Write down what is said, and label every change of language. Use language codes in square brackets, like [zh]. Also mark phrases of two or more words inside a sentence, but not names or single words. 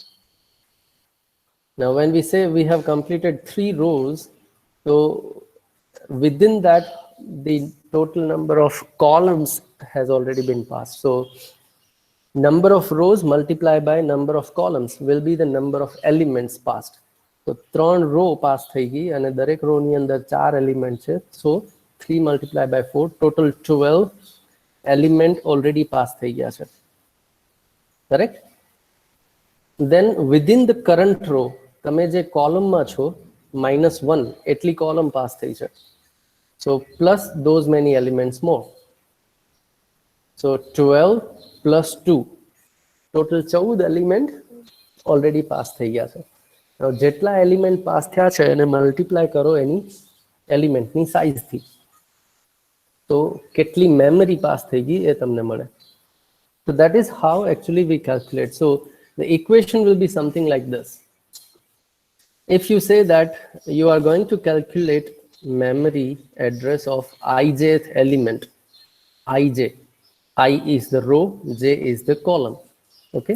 [en] Now when we say we have completed 3 rows, so within that the total number of columns has already been passed. So number of rows multiplied by number of columns will be the number of elements passed. So 3 row pass [gu] થઈ ગઈ અને દરેક રો ની અંદર 4 એલિમેન્ટ છે. [en] So 3 multiplied by 4, total 12 element already pass [gu] થઈ ગયા છે, કરેક્ટ? [en] then within the current row [gu] તમે જે કોલમમાં છો -1 એટલી કોલમ પાસ થઈ છે, [en] so plus those many elements more, so 12 plus 2 total 14 [gu] એલિમેન્ટ ઓલરેડી પાસ થઈ ગયા છે. જેટલા એલિમેન્ટ પાસ થયા છે એને મલ્ટીપ્લાય કરો એની એલિમેન્ટની સાઇઝથી, તો કેટલી મેમરી પાસ થઈ ગઈ એ તમને મળે. [en] So that is how actually we calculate. So the equation will be something like this. If you say that you are going to calculate memory address of ijth element, ij, I is the row, j is the column, okay?